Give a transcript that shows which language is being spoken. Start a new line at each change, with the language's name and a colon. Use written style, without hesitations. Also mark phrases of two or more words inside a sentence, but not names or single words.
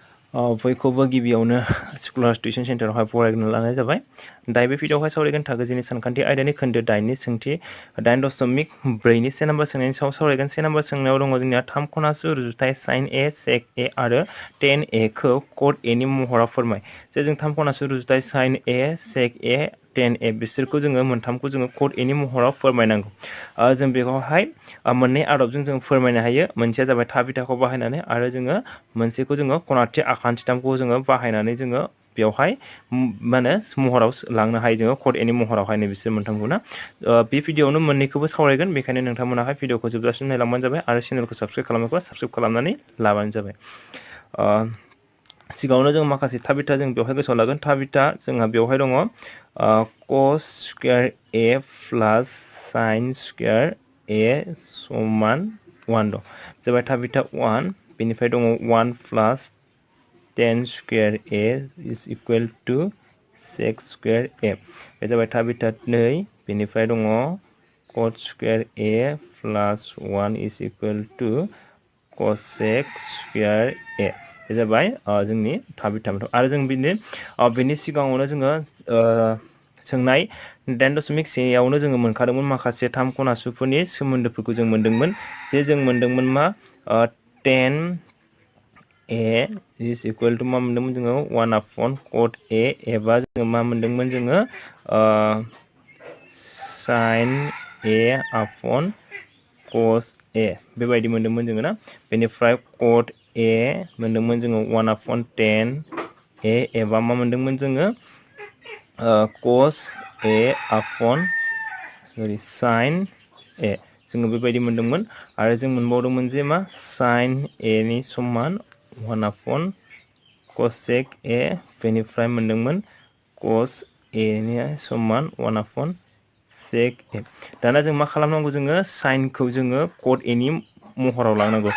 Bodo: बयखौबो गिबियावनो स्कलार्स टिउसन सेन्टारावहाय फरायनो लानाय जाबाय। दायो बे भिडिअआवहाय सावरायगोन थाखोजिनि सानखान्थि आयदानि खोन्दो 8नि सोंथि 8.4नि से नाम्बार सोंनायनि सायाव सावरायगोन। से नाम्बार सोंनायाव दङ जोंनिया 3 खनासु रुजुथाय sin a sec a आरो tan a खौ cot a नि महराव फोरमाय। जे जों 3 खनासु रुजुथाय sin a sec a tan a बिसोरखौ जोङो मोनथामखौ जोङो cot a नि महराव फोरमायनांगौ। जों बेखौहाय मोननै आदबजों जों फोरमायनो हायो। मोनसेया जाबाय थाबिथाखौ बाहायनानै आरो जोङो मोनसेखौ जोङो खनाथि आखान्थिथामखौ जोङो बाहायनानै जोङो बेवहाय माने महराव लांनो हायो जोङो cot a नि महरावहाय नै बिसोर मोनथामखौ ना। बे भिडिअआवनो मोननैखौबो सावरायगोन, बेखायनो नोंथांमोनाहाय भिडिअखौ जोबजासिम नायलांबानो जाबाय आरो चेनेलखौ साबस्क्राइब खालामाखैबा साबस्क्राइब खालामनानै लाबानो जाबाय। सिगाङावनो जों माखासे थाबिथा जों बेवहाय गोसोआव लागोन। थाबिथा जोंहा बेवहाय दङ
English: cos square a plus sin square a
Bodo: समान 1 दं। जाबाय थाबिथा 1, बेनिफ्राय दङ
English: 1 plus tan square a is equal to sec square a.
Bodo: बे जाबाय थाबिथा 2, बेनिफ्राय दङ
English: cot square a plus 1 is equal to cosec square a.
Bodo: बे जाबाय जोंनि थाबिथा आरो जों बेनि सिगाङावनो जोङो सोंनाय 8.1 आवनो जोङो मोनखादोंमोन माखासे 3 खनासुफोरनि सोमोन्दोफोरखौ जों मोनदोंमोन। जे जों मोनदोंमोन मा
English: tan a is equal to
Bodo: मा मोनदोंमोन जोङो 1/cot a एबा जोङो मा मोनदोंमोन जोङो sin a cos a बेबायदि मोनदोंमोन जोङो ना। बेनिफ्राय cot a मोनदोंमोन जोङो 1/tan a एबा मा मोनदोंमोन जोङो cos a sin a जोङो बेबायदि मोनदोंमोन। आरो जों मोनबावदोंमोन जे मा sin a नि समान 1/cosec a, बेनिफ्राय मोनदोंमोन cos a नि समान 1/sec a। दाना जों मा खालामनांगौ जोङो साइनखौ जोङो cot a नि महराव लांनांगौ।